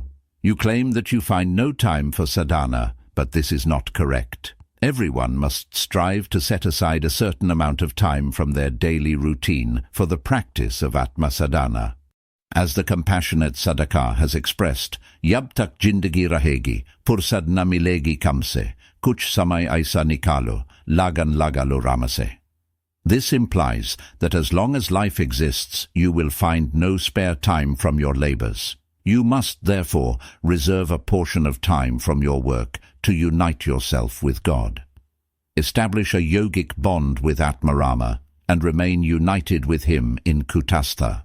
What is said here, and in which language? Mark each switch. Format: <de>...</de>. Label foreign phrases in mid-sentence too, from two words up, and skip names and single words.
<en>You claim that you find no time for sadhana, but this is not correct. Everyone must strive to set aside a certain amount of time from their daily routine for the practice of Atma Sadhana. As the compassionate Sadhaka has expressed,</en> <hi>जब तक ज़िंदगी रहेगी, फ़ुरसत न मिलेगी काम से, कुछ समय ऐसा निकालो, लगन लगा लो राम से.</hi> <en>This implies that as long as life exists, you will find no spare time from your labors. You must, therefore, reserve a portion of time from your work to unite yourself with God. Establish a yogic bond with Atmarama and remain united with him in Kutastha.</en>